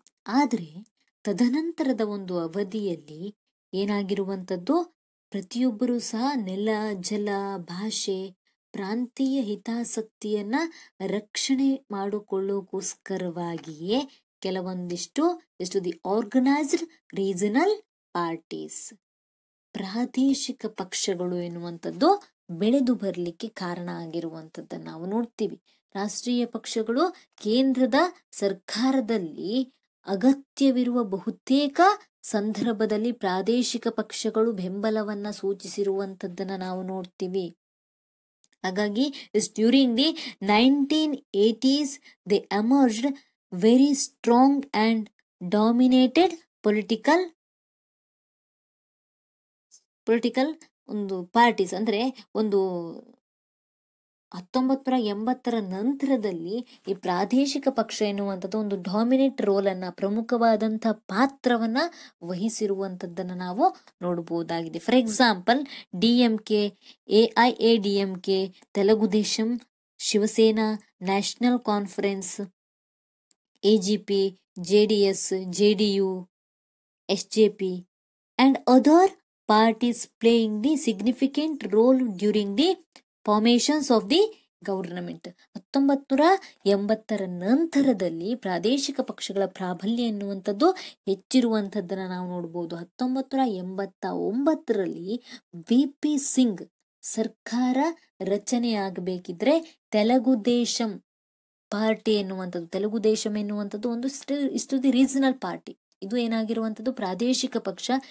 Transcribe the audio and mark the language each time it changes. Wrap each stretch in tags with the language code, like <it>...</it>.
<kn>ಆದ್ರೆ ತದನಂತರದ ಒಂದು ಅವಧಿಯಲ್ಲಿ ಏನಾಗಿರುವಂಥದ್ದು, ಪ್ರತಿಯೊಬ್ಬರೂ ಸಹ ನೆಲ, ಜಲ, ಭಾಷೆ, ಪ್ರಾಂತೀಯ ಹಿತಾಸಕ್ತಿಯನ್ನ ರಕ್ಷಣೆ ಮಾಡಿಕೊಳ್ಳೋಕೋಸ್ಕರವಾಗಿಯೇ ಕೆಲವೊಂದಿಷ್ಟು</kn> <en>the organised regional parties,</en> <kn>ಪ್ರಾದೇಶಿಕ ಪಕ್ಷಗಳು ಎನ್ನುವಂಥದ್ದು ಬೆಳೆದು ಬರಲಿಕ್ಕೆ ಕಾರಣ ಆಗಿರುವಂಥದ್ದನ್ನು ನಾವು ನೋಡ್ತೀವಿ. ರಾಷ್ಟ್ರೀಯ ಪಕ್ಷಗಳು ಕೇಂದ್ರದ ಸರ್ಕಾರದಲ್ಲಿ ಅಗತ್ಯವಿರುವ ಬಹುತೇಕ ಸಂದರ್ಭದಲ್ಲಿ ಪ್ರಾದೇಶಿಕ ಪಕ್ಷಗಳು ಬೆಂಬಲವನ್ನ ಸೂಚಿಸಿರುವಂಥದ್ದನ್ನ ನಾವು ನೋಡ್ತೀವಿ.</kn> <en>ಹಾಗಾಗಿ during the 1980s they emerged very strong and dominated political</en> <kn>political ಒಂದು ಪಾರ್ಟೀಸ್ ಅಂದ್ರೆ ಒಂದು 1980ರ ನಂತರದಲ್ಲಿ ಈ ಪ್ರಾದೇಶಿಕ ಪಕ್ಷ ಎನ್ನುವಂಥದ್ದು ಒಂದು ಡಾಮಿನೇಟ್ ರೋಲ್ ಅನ್ನ, ಪ್ರಮುಖವಾದಂಥ ಪಾತ್ರವನ್ನ ವಹಿಸಿರುವಂಥದ್ದನ್ನು ನಾವು ನೋಡಬಹುದಾಗಿದೆ.</kn> <en>For example DMK, AIADMK, Telugu Desam, Shiv Sena, national conference, AGP, JDS, JDU, SJP and other parties playing the significant role during the formations of the government.</en> <kn>1980ರ ನಂತರದಲ್ಲಿ ಪ್ರಾದೇಶಿಕ ಪಕ್ಷಗಳ ಪ್ರಾಬಲ್ಯ ಎನ್ನುವಂಥದ್ದು ಹೆಚ್ಚಿರುವಂಥದ್ದನ್ನು ನಾವು ನೋಡ್ಬೋದು. 1989ರಲ್ಲಿ VP ಸಿಂಗ್ ಸರ್ಕಾರ ರಚನೆಯಾಗಬೇಕಿದ್ರೆ ತೆಲುಗು ದೇಶಂ ಪಾರ್ಟಿ ಎನ್ನುವಂಥದ್ದು, ತೆಲುಗು ದೇಶಂ ಎನ್ನುವಂಥದ್ದು ಒಂದು ಇಷ್ಟು ದಿ ರೀಜನಲ್ ಪಾರ್ಟಿ, ಇದು ಏನಾಗಿರುವಂಥದ್ದು ಪ್ರಾದೇಶಿಕ ಪಕ್ಷ.</kn>